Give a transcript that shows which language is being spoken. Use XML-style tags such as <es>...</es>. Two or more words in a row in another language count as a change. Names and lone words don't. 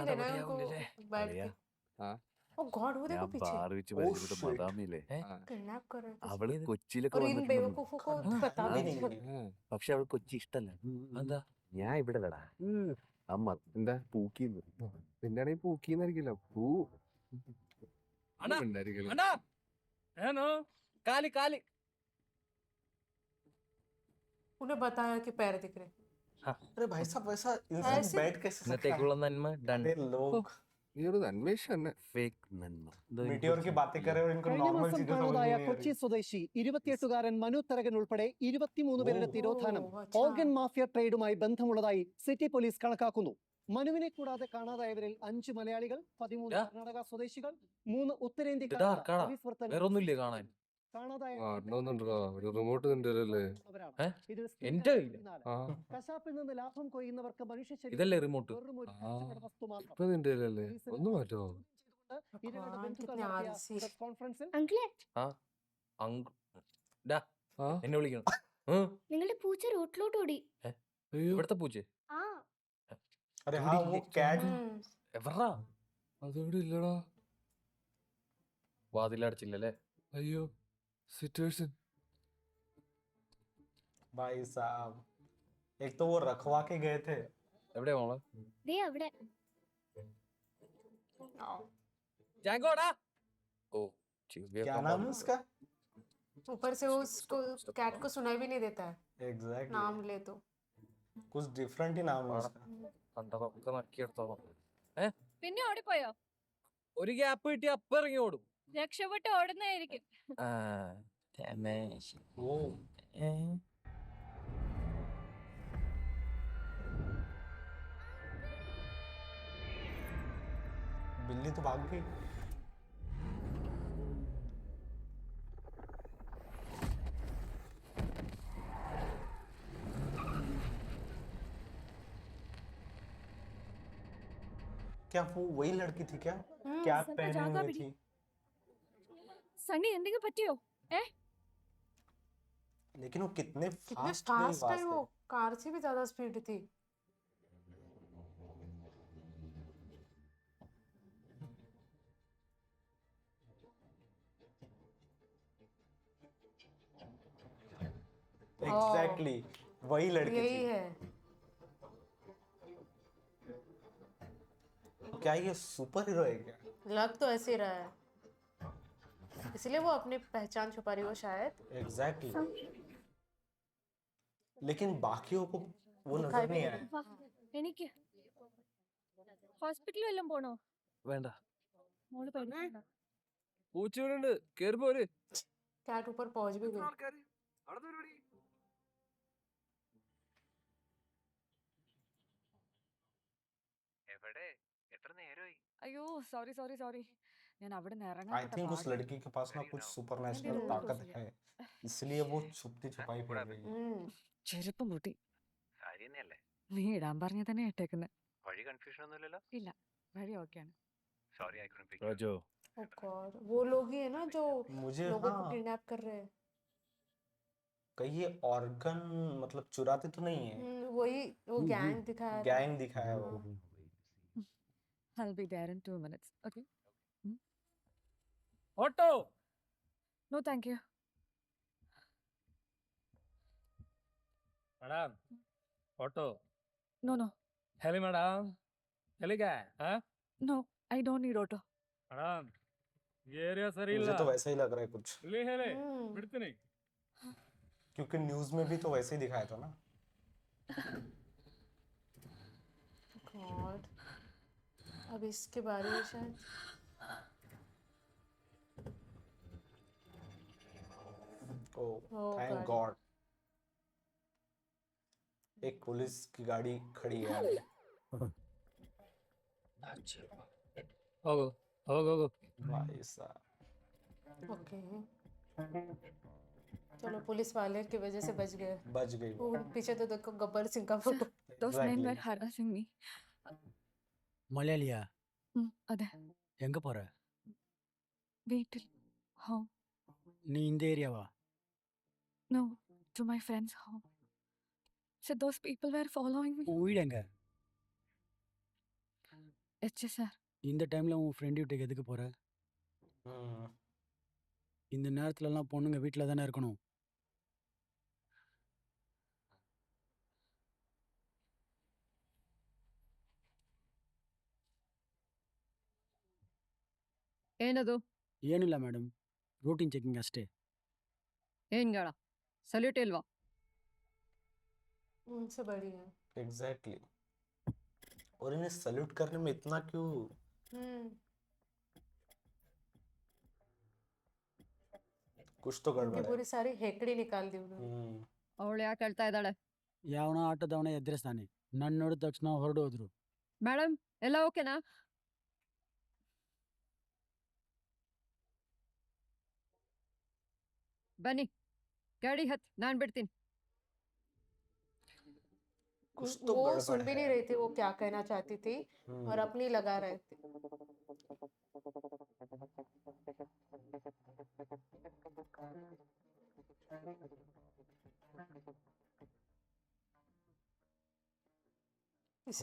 <hi>दादा लेना है बढ़िया उनको उन्हें ले। बैठ के। हाँ।</hi> <en>Oh God</en> <hi>वो देखो पीछे</hi> <ml>വെച്ച്</ml> <en>Oh,</en> <ml>പരിചയപ്പെട്ട</ml> <en>shit.</en> <ml>മദാമിയില്ലേ?</ml> <hi>किडनैप कर रहे थे</hi> <ml>അവള് ഏത്? കൊച്ചിയിലൊക്കെ</ml> <hi>और इन</hi> <ml>വന്നിട്ടുണ്ടെന്ന്.</ml> <hi>बेवकूफों को पता भी नहीं चला।</hi> <ml>പക്ഷെ അവൾ കൊച്ചി ഇഷ്ടല്ല. എന്താ ഞാൻ ഇവിടെ അല്ലടാ. അമ്മ എന്താ പൂക്കിന്ന് നിന്റെ ആണെങ്കിൽ പൂക്കിന്നായിരിക്കില്ല പൂ അണ്ണാ, ഉണ്ടായിരിക്കില്ല. അണ്ണാ ഏനോ കാലി കാലി</ml> <hi>उन्हें बताया कि पैर दिख रहे। अरे भाई साहब, वैसा इंसान ऐसे- बैठ कैसे सकता है?</hi> <ml>ഇന്നത്തേക്കുള്ള നന്മ ഡൺ.</ml> <hi>अरे लोग</hi> <ml>നീ ഒരു അന്വേഷണം തന്നെ. ഫേക്ക് നന്മ.</ml> <hi>meteor की बातें कर रहे हैं और इनको</hi> <ml>കഴിഞ്ഞ</ml> <hi>नॉर्मल</hi> <ml>മാസം</ml> <hi>चीजें समझ में</hi> <ml>കാണാതായ</ml> <hi>नहीं आ</hi> <ml>കൊച്ചി</ml> <hi>रही।</hi> <ml>സ്വദേശി 28-കാരൻ മനു തരകൻ ഉൾപ്പെടെ 23 പേരുടെ ഓ. തിരോധാനം</ml> <hi>ओ, अच्छा।</hi> <en>organ mafia</en> <ml>ട്രേഡുമായി ബന്ധമുള്ളതായി</ml> <en>city police</en> <ml>കണക്കാക്കുന്നു. മനുവിനെ കൂടാതെ കാണാതായവരിൽ 5 മലയാളികൾ, 13 യാ. കർണാടക സ്വദേശികൾ, 3 ഇതാ ഉത്തരേന്ത്യക്കാർ. ആർക്കാടാ? പോലീസ് വൃത്തങ്ങൾ വേറൊന്നുമില്ലേ കാണാൻ? കാണാതായ കാണണമെന്നുണ്ടോ? ഒരു റിമോട്ട് നിന്റെ അല്ലേ? ഉള്ളവരാണ്. ഏ? ഇതിൽ എന്റെ കയ്യില്? പിന്നാലെ. ആ കശാപ്പിൽ നിന്ന് ലാഭം കൊയ്യുന്നവർക്ക് മനുഷ്യ ശരീരം ഇതല്ലേ റിമോട്ട്? വെറും ഒരു ആ. കച്ചവട വസ്തു മാത്രം. ഇപ്പൊ നിന്റെ അല്ലേ? ഒന്ന് മാറ്റോ? ഇരകളുടെ ഭഗവാൻ, ബന്ധുക്കൾ</ml> <hi>കിतने</hi> <ml>നടത്തിയ</ml> <hi>आलसी।</hi> <en>press conference</en> <ml>അങ്കിളെ ഡാ ആ എന്നെ വിളിക്കണം. നിങ്ങളുടെ പൂച്ച റോട്ടിലോട്ട് ഓടി. അയ്യോ ഇവിടുത്തെ പൂച്ചേ ആ</ml> <hi>अरे हाँ, वो कैट</hi> <ml>എവറാ? അതോടെ ഇല്ലടാ. വാതിലടച്ചില്ലല്ലേ? അയ്യോ സിറ്റുവേഷൻ.</ml> <hi>भाई साहब, एक तो वो रखवा के गए थे।</hi> <ml>എവിടെയാ മോളെ? ദേ അവിടെ. ജാങ്കോടാ. ഓ</ml> <hi>क्या नाम है उसका? ऊपर से उसको कैट को सुनाई भी नहीं देता है एग्जैक्टली, नाम ले तो। कुछ डिफरेंट ही नाम है उसका।</hi> <ml>കണ്ടതൊക്കെ നക്കിയെടുത്തോളാം. പിന്നെ ഓടിപ്പോയോ? ഒരു ഗ്യാപ്പ് കിട്ടി അപ്പൊ ഇറങ്ങി ഓടും. രക്ഷപ്പെട്ട് ഓടുന്നതായിരിക്കും.</ml> <hi>वो बिल्ली तो भाग गई। क्या वो वही लड़की थी क्या? क्या सब पहने जागा हुई बिड़ी। थी?</hi> <ml>സണ്ണി എന്തെങ്കിലും പറ്റിയോ?</ml> <hi>लेकिन वो कितने कितने फास्ट गई फास्ट है वहां वो, से। कार से भी ज्यादा स्पीड थी। एग्जैक्टली वही लड़की यही थी। है। क्या ये सुपर हीरो है क्या? लग तो ऐसे ही रहा है, इसलिए वो अपनी पहचान छुपा रही हो शायद। एग्जैक्टली लेकिन बाकियों को वो दिखाई नजर भी नहीं नहीं आया. रहा.</hi> <ml>എനിക്ക് ഹോസ്പിറ്റലിൽ വല്ലതും പോണോ? വേണ്ട. മോള് പേടിക്കണ്ട. പൂച്ചയുണ്ട്, കേറി പോര്.</ml> <hi>कैट ऊपर पहुंच भी गई.</hi> <ml>അയ്യോ</ml> <en>sorry sorry sorry</en> <ml>ഞാൻ അവിടെ നിന്ന് ഇറങ്ങാൻ</ml> <en>I think</en> <hi>उस लड़की के पास ना कुछ सुपरनेचुरल ताकत है, इसलिए वो छुपती छुपाई फिर रही है.</hi> <ml>ചെരുപ്പം പൊട്ടി. നീ ഇടാൻ പറഞ്ഞ തന്നെ ഇട്ടേക്കുന്നത്. ഇല്ല വഴി ഓക്കെയാണ്. രാജോ,</ml> <en>Oh God,</en> <hi>वो लोग ही है ना जो मुझे लोगों को हाँ किडनैप कर रहे हैं. कहीं ये ऑर्गन मतलब चुराते तो नहीं है. वही वो गैंग दिखाया था. गैंग दिखाया वो.</hi> <en>I'll be there in 2 minutes. Okay?</en> <ml>ഓട്ടോ.</ml> <en>No, thank you. madam, auto.</en> <hi>No, no. हेली मैडम, हेली क्या है? हाँ?</hi> <en>No, I don't need auto.</en> <hi>मैडम, ये एरिया सही मुझे ला. तो वैसा ही लग रहा है कुछ, ले हेले, बिड़ते नहीं. क्योंकि न्यूज में भी तो वैसे ही दिखाया था ना.</hi> <en>God.</en> <hi>अब इसके बारे में शायद.</hi> <en>Oh, Oh thank God. God.</en> <hi>एक पुलिस की गाड़ी खड़ी है आगे. होगो, होगो, होगो. भाई साहब. ओके. चलो पुलिस वाले की वजह से बच गए. बच गई वो. वो पीछे तो देखो गब्बर सिंह का फोटो.</hi> <en>Those men were Exactly. harassing me.</en> <ta>மலையாளியா?</ta> <ml>അതെ.</ml> <ta>எங்க போற?</ta> <ml>വീട്ടിൽ. Home.</ml> <ta>நீ இந்த ஏரியாவா?</ta> <en>No, to my friend's home. So those people were following me.</en> <ta>உன் வீடு எங்க? HSR. இந்த டைம்ல உன் ஃப்ரெண்ட் வீட்டுக்கு எதுக்கு போற? இந்த நேரத்துலலாம் பொண்ணுங்க வீட்டில் தானே இருக்கணும்.</ta> <kn>ಏನದು? ಏನಿಲ್ಲ ಮೇಡಮ್,</kn> <en>routine checking</en> <kn>ಅಷ್ಟೇ. ಏನ್ ಗಾಳ? ಸಲ್ಯೂಟ್ ಇಲ್ವಾ?</kn> <hi>उनसे बड़ी है.</hi> <en>Exactly.</en> <hi>और इन्हें सल्यूट करने में इतना क्यों? कुछ तो उनकी गड़बड़ है. पूरी सारी हेकड़ी निकाल दी उन्होंने.</hi> <kn>ಅವಳು ಯಾಕೆ ಹೇಳ್ತಾ ಇದ್ದಾಳೆ? ಯಾವನ ಆಟೋದವನ ಎದುರಿಸ್ತಾನೆ, ನನ್ನ ನೋಡಿದ ತಕ್ಷಣ ಹೊರಡು ಹೋದ್ರು. ಮೇಡಮ್ ಎಲ್ಲ ಓಕೆನಾ? ಬನ್ನಿ ಗಾಡಿ ಹತ್, ನಾನ್ ಬಿಡ್ತೀನಿ.</kn> <hi>कुछ तो वो गड़बड़ सुन भी नहीं है. रही थी वो क्या कहना चाहती थी और अपनी लगा रहे थे. इसे</hi>